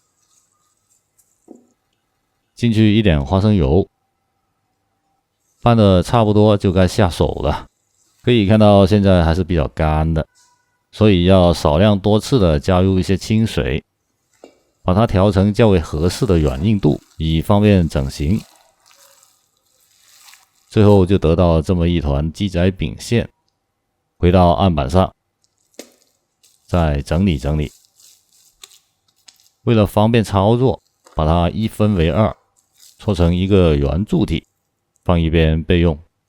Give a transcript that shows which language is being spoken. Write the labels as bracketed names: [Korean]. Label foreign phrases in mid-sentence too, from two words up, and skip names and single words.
[Chinese] 進去一點花生油，拌的差不多就該下手了。可以看到現在還是比較乾的，所以要少量多次的加入一些清水，把它調成較為合適的軟硬度，以方便整形。最後就得到這麼一團雞仔餅餡，回到案板上，再整理整理。為了方便操作，把它一分為2，搓成一個圓柱體，放一邊備用。